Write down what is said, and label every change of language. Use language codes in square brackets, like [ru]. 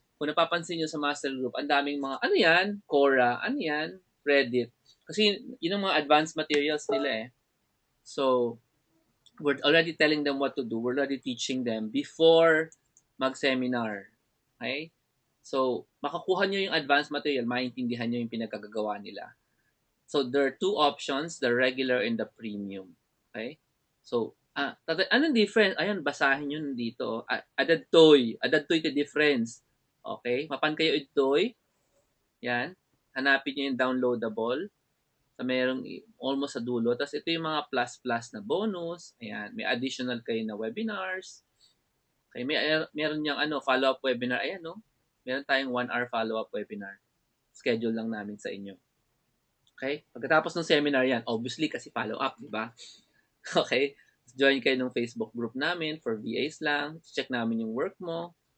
[tl] Kung napapansin nyo sa master group, ang daming mga, ano yan? Quora, ano yan? Reddit. Kasi yun ang mga advanced materials nila eh. [en] So, we're already telling them what to do. We're already teaching them before mag-seminar. Okay? [tl] So, makakuha nyo yung advanced material, maintindihan nyo yung pinagkagagawa nila. [en] So, there are two options, the regular and the premium. [tl] Okay? So, anong difference? Ayun, basahin nyo dito. [ilo] Adadtoy ka difference. Okay? Mapan kayo itoy. Yan. [tl] Hanapin nyo yung downloadable. So, merong almost sa dulo. Tapos ito yung mga plus na bonus. Ayan, may additional kayo na webinars. Okay, meron niyang follow-up webinar. Ayan, no? Meron tayong 1-hour follow-up webinar. Schedule lang namin sa inyo. Okay? Pagkatapos ng seminar yan, obviously kasi follow-up, di ba? Okay? Join kayo ng Facebook group namin for VAs lang. Check namin yung work mo.